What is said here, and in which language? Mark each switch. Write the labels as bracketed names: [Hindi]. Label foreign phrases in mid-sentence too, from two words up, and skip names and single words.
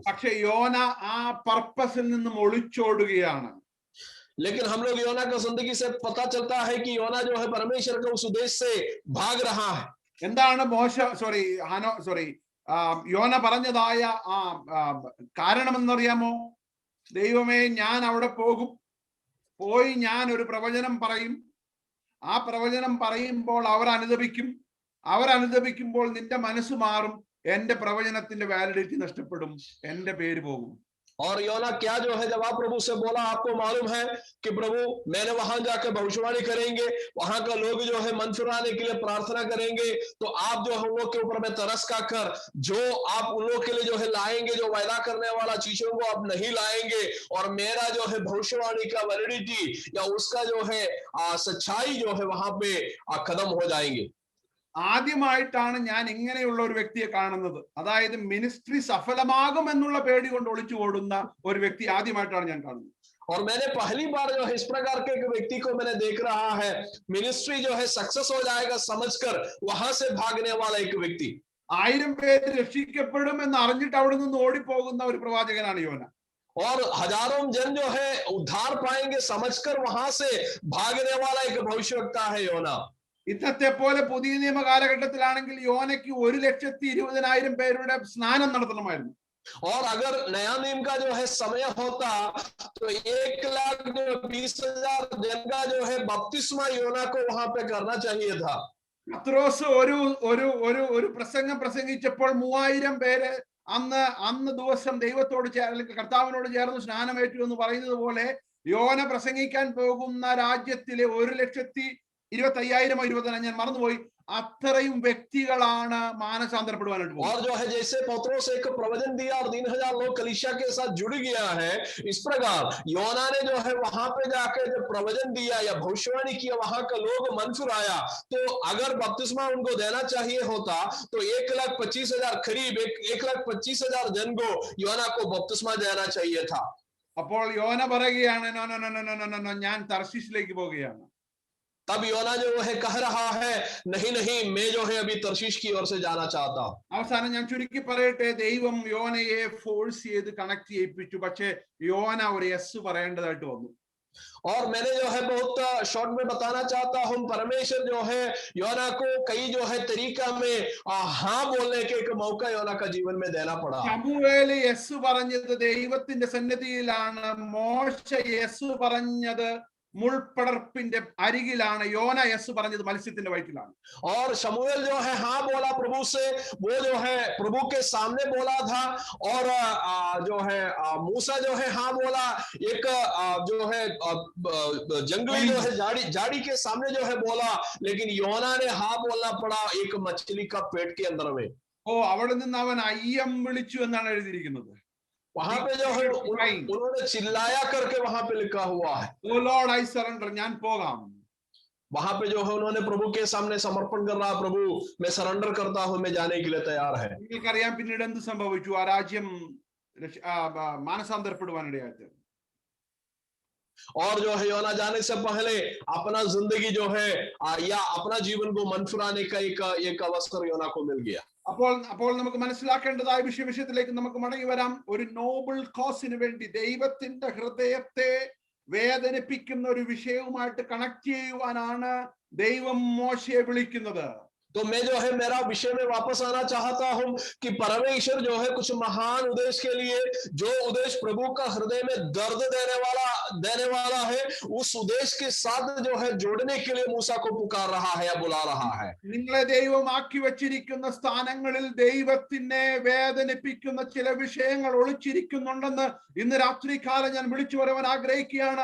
[Malayalam] പക്ഷെ യോന ആ പർപ്പസിൽ നിന്നും ഒളിച്ചോടുകയാണ്. [Hindi] लेकिन हम लोग योना का जिंदगी से पता चलता है कि योना जो है परमेश्वर के उस उद्देश्य से भाग रहा है। [Malayalam] എന്താണ് യോന പറഞ്ഞതായ ആ കാരണമെന്നറിയാമോ? ദൈവമേ, ഞാൻ അവിടെ പോയി ഞാൻ ഒരു പ്രവചനം പറയും. ആ പ്രവചനം പറയുമ്പോൾ അവരനുദപിക്കുമ്പോൾ നിന്റെ മനസ്സ് മാറും, എന്റെ പ്രവചനത്തിന്റെ വാലിഡിറ്റി നഷ്ടപ്പെടും, എന്റെ പേര് പോകും. [Hindi] और योना क्या जो है जवाब प्रभु से बोला, आपको मालूम है कि प्रभु मैंने वहां जाकर भविष्यवाणी करेंगे, वहां का लोग जो है मन फिराने के लिए प्रार्थना करेंगे, तो आप जो हम लोग के ऊपर में तरस का कर जो आप उन लोग के लिए जो है लाएंगे, जो वायदा करने वाला चीजों को आप नहीं लाएंगे, और मेरा जो है भविष्यवाणी का वैलिडिटी या उसका जो है सच्चाई जो है वहां पे खत्म हो जाएंगे। [Malayalam] ആദ്യമായിട്ടാണ് ഞാൻ ഇങ്ങനെയുള്ള ഒരു വ്യക്തിയെ കാണുന്നത്. അതായത് മിനിസ്ട്രി സഫലമാകുമെന്നുള്ള പേടി കൊണ്ട് ഒളിച്ചു ഓടുന്ന ഒരു വ്യക്തി ആദ്യമായിട്ടാണ് ഞാൻ കാണുന്നത്. [Hindi] और मैंने पहली बार जो है इस प्रकार के एक व्यक्ति को मैंने देख रहा है, मिनिस्ट्री जो है सक्सेस हो जाएगा समझकर वहां से भागने वाला एक व्यक्ति। [Malayalam] 1000 പേര് രക്ഷിക്കപ്പെടും എന്ന് അറിഞ്ഞിട്ട് അവിടെ നിന്ന് ഓടിപ്പോകുന്ന ഒരു പ്രവാചകനാണ് യോന. [Hindi] और हजारों जन जो है उद्धार पाएंगे समझकर वहां से भागने वाला एक भविष्यवक्ता है योना। [Malayalam] ഇന്നത്തെ പോലെ പുതിയ നിയമ കാലഘട്ടത്തിലാണെങ്കിൽ യോനയ്ക്ക് 1,20,000 പേരുടെ സ്നാനം നടത്തണമായിരുന്നു. [Hindi] और अगर नया नियम का जो है समय होता तो 1,20,000 जन का जो है बपतिस्मा योना को वहां पे करना चाहिए था। [Malayalam] പത്രോസ് ഒരു പ്രസംഗം പ്രസംഗിച്ചപ്പോൾ 3000 പേര് അന്ന് ദിവസം ദൈവത്തോട് കർത്താവിനോട് ചേർന്ന് സ്നാനമേറ്റു എന്ന് പറയുന്നത് പോലെ യോന പ്രസംഗിക്കാൻ പോകുന്ന രാജ്യത്തിലെ 1,25,000 ഞാൻ മറന്നുപോയി, അത്രയും വ്യക്തികളാണ് മാനസാന്തരപ്പെടുവാനായിട്ട് പോകുന്നത്. [Hindi] और जो है जैसे पत्रोस एक प्रवचन दिया और 3,000 लोग कलीसिया के साथ जुड़ गया है, इस प्रकार योना ने जो है वहां पे जाकर जब प्रवचन दिया या भविष्यवाणी किया, वहां का लोग मन फिराया, तो अगर बपतिस्मा उनको देना चाहिए होता तो 1,25,000 करीब 1,25,000 जन को योना को बपतिस्मा देना चाहिए था। [Malayalam] അപ്പോൾ യോന പറയുകയാണ്, ഞാൻ തർശീശിലേക്ക് പോകുകയാണ്. [Hindi] तब योना जो है कह रहा है, नहीं मैं जो है अभी तर्शीश की ओर से जाना चाहता हूं। [Malayalam] അവസാനം ഞാൻ ചുരുക്കി പറയട്ടെ, ദൈവം യോനയെ ഫോഴ്സ് ചെയ്ത് കണക്ട് ചെയ്യിപ്പിച്ചു. പക്ഷേ യോന ഒരു യെസ് പറയേണ്ടതായിട്ട് വന്നു. [Hindi] और मैंने जो है बहुत शॉर्ट में बताना चाहता हूं, परमेश्वर जो है योना को कई जो है तरीका में हाँ बोलने के एक मौका योना का जीवन में देना पड़ा। [Malayalam] ശമൂവേൽ യെസ് പറഞ്ഞത് ദൈവത്തിന്റെ സന്നിധിയിലാണ്. മോശ യെസ് പറഞ്ഞത് മുൾപ്പടർപ്പിന്റെ അരികിലാണ്. യോന യെസ് പറഞ്ഞത് മത്സ്യത്തിന്റെ വയറ്റിലാണ്. [Hindi] और शमूएल जो है हाँ बोला प्रभु से, वो जो है प्रभु के सामने बोला था, और जो है मूसा जो है हाँ बोला एक जो है जंगली जो है जाड़ी के सामने जो है बोला, लेकिन योना ने हाँ बोलना पड़ा एक मछली का पेट के अंदर में। [Malayalam] അവിടെ നിന്ന് അവൻ അയ്യം വിളിച്ചു എന്നാണ് എഴുതിയിരിക്കുന്നത്. [Hindi] वहां पे जो है उन्होंने चिल्लाया करके वहां पे लिखा हुआ है, [English] O Lord I surrender, [Malayalam] ഞാൻ പോകാം. [Hindi] वहां पे जो है उन्होंने प्रभु के सामने समर्पण कर रहा, प्रभु मैं सरेंडर करता हूं, मैं जाने के लिए तैयार है। [Malayalam] നിങ്ങൾക്കറിയാം പിന്നീട് എന്ത് സംഭവിച്ചു? ആ രാജ്യം മാനസാന്തരപ്പെടുവാനിടയായിട്ട്. [Hindi] और जो है योना जाने से पहले अपना जिंदगी जो है या अपना जीवन को मन फिराने का एक अवसर योना को मिल गया। [Malayalam] അപ്പോൾ നമുക്ക് മനസ്സിലാക്കേണ്ടതായ വിഷയത്തിലേക്ക് നമുക്ക് മടങ്ങി വരാം. ഒരു [English] noble causeിന് [Malayalam] വേണ്ടി ദൈവത്തിന്റെ ഹൃദയത്തെ വേദനിപ്പിക്കുന്ന ഒരു വിഷയവുമായിട്ട് കണക്ട് ചെയ്യുവാനാണ് ദൈവം മോശയെ വിളിക്കുന്നത്. [Hindi] तो मैं जो है मेरा विषय में वापस आना चाहता हूं कि परमेश्वर जो है कुछ महान उद्देश्य के लिए, जो उद्देश्य प्रभु का हृदय में दर्द देने वाला है, उस उद्देश्य के साथ जो है जोड़ने के लिए मूसा को पुकार रहा है या बुला रहा है। [Malayalam] നിങ്ങളെ ദൈവം ആക്കി വച്ചിരിക്കുന്ന സ്ഥാനങ്ങളിൽ ദൈവത്തിനെ വേദനിപ്പിക്കുന്ന ചില വിഷയങ്ങൾ ഒളിച്ചിരിക്കുന്നുണ്ടെന്ന് ഇന്ന് രാത്രികാലം ഞാൻ വിളിച്ചു പറയാൻ ആഗ്രഹിക്കുകയാണ്.